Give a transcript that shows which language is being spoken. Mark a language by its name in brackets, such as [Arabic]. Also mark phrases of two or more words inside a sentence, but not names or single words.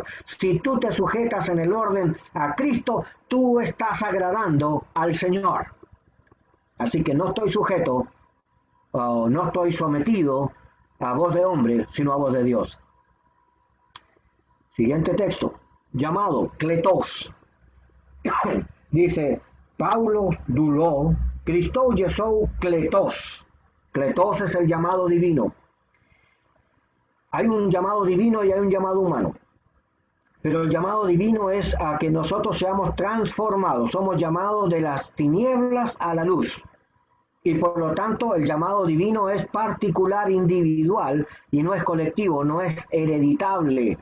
[Spanish] Si tú te sujetas en el orden a Cristo, tú estás agradando al Señor. Así que no estoy sujeto, no estoy sometido a voz de hombre, sino a voz de Dios. Siguiente texto, llamado kletos. Dice, [Greek] Παῦλος δοῦλος Χριστοῦ Ἰησοῦ κλητὸς. [Spanish] Kletos es el llamado divino. Hay un llamado divino y hay un llamado humano. Pero el llamado divino es a que nosotros seamos transformados. Somos llamados de las tinieblas a la luz. Y por lo tanto el llamado divino es particular, individual, y no es colectivo, no es hereditable.